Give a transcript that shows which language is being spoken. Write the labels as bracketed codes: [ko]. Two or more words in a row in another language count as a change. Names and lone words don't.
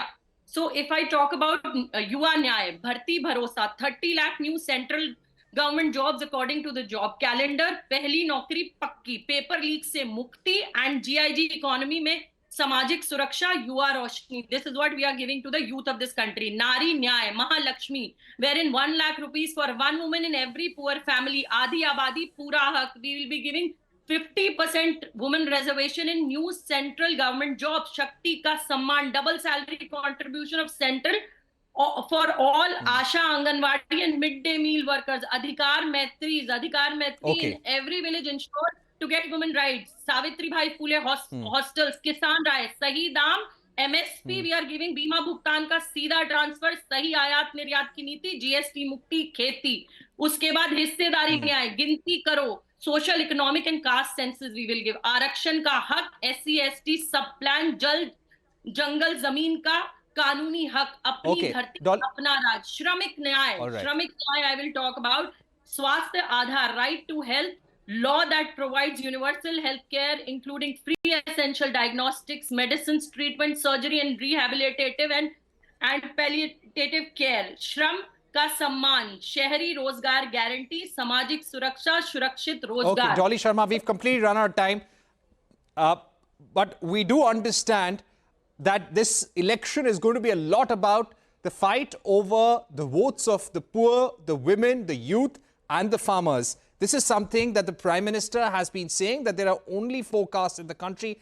[en] So if I talk about Yuva Nyay, Bharti Bharosa, 30 lakh new central government jobs according to the job calendar, Pehli Naukri Pakki, paper leaks [hi] से मुक्ति, [en] and GIG economy [hi] में सामाजिक सुरक्षा, [en] Yuva Roshni. This is what we are giving to the youth of this country. Nari Nyay, Mahalakshmi, wherein 1 lakh rupees for one woman in every poor family. [hi] आधी आबादी, पूरा हक. [en] We will be giving 50% women reservation in new central government jobs. [hi] शक्ति का सम्मान, [en] double salary contribution of central for all Asha, Anganwadi and midday meal workers. Adhikar Maitri in every village ensured to get women rights. Savitri Bhai Phule hostels, Kisan Rai, [hi] सही दाम, [en] MSP we are giving, [hi] बीमा भुगतान का सीधा transfer, सही आयात निर्यात की नीति, GST मुक्त खेती. उसके बाद हिस्सेदारी न्याय, गिनती करो. [en] Social, economic and caste census we will give. [hi] आरक्षण का हक, [en] SC/ST subplan, [hi] जल जंगल ज़मीन का कानूनी हक, अपनी धरती अपना राज. श्रमिक न्याय, [en] I will talk about. Swasthya Aadhar, right to health, law that provides universal health care including free essential diagnostics, medicines, treatment, surgery and rehabilitative and palliative care. [hi] Shram का सम्मान, शहरी रोजगार गारंटी, सामाजिक सुरक्षा, सुरक्षित रोजगार. [en] Okay, Dolly Sharma, we've completely run out of time. But we do understand that this election is going to be a lot about the fight over the votes of the poor, the women, the youth and the farmers. This is something that the Prime Minister has been saying, that there are only 4 castes in the country.